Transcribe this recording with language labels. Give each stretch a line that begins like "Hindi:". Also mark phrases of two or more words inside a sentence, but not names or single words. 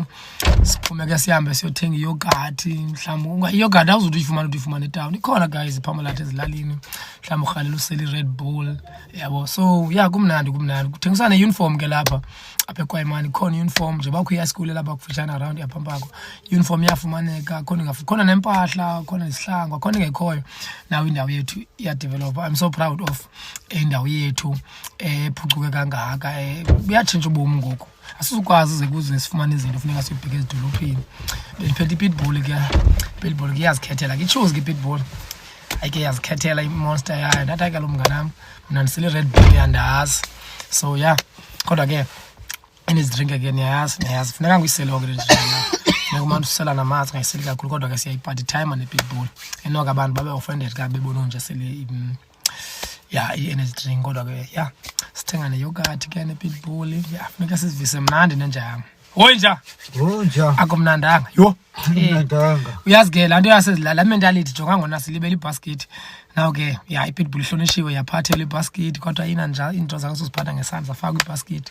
Xhosa: Siphume ke sihambe siyothenga iyogathi, mhlawumbi iyogathi awuzuthi uyifumane etown, ikhona guys iPharmalat ezilalini, mhlawumbi urhalela usele iRed Bull, yabo.
English: So yeah,
Xhosa: kumnandi kuthengiswa ne-uniform ke lapha apha eKwaimani, khona i-uniform nje bakho iyaskule lapha kufutshane around yaphampako, uniform iyafumaneka, khona nempahla, khona izihlangu, khona ingekhoyo. Now indawo yethu iyadevelopa.
English: I'm so proud of
Xhosa: indawo yethu ephucuke kangaka. Buyatshintsha ubomi ngoku, asizukwazi ze kuze sifumane izinto funeka siyobheka ezidolophini. Bendiphethe iPitbull ke, iPitbull ke iyazikhethela ke, ichoose ke iPitbull ayike yazikhethela imonster yayo. Ndathi ke lo mnganam mna ndisele iRed Bull yandazi.
English: So yeah,
Xhosa: kodwa ke drink ke niyayazi funeka nguyisele ke drink. Funeka umane usela namanzi, ngayiseli kakhulu, kodwa ke siyayiphatha time nePitbull. Enoke abantu babe offended ka bebona nje sele i-energy drink, kodwa ke yeah, sithenga ne-yogurt ke nePitbull. Yeah, funeka sizivise mnandi nenjam. Hoyinja akumnandanga yho, mnandanga. Uyazi ke laa nto yasezilala mentality, jonga ngona silibele ibhaskethi. Now ke yeah, iPitbull ihlonishiwe yaphathela ibhaskethi, kodwa ina nje into zakho soziphatha ngesandla, faka ibhaskethi.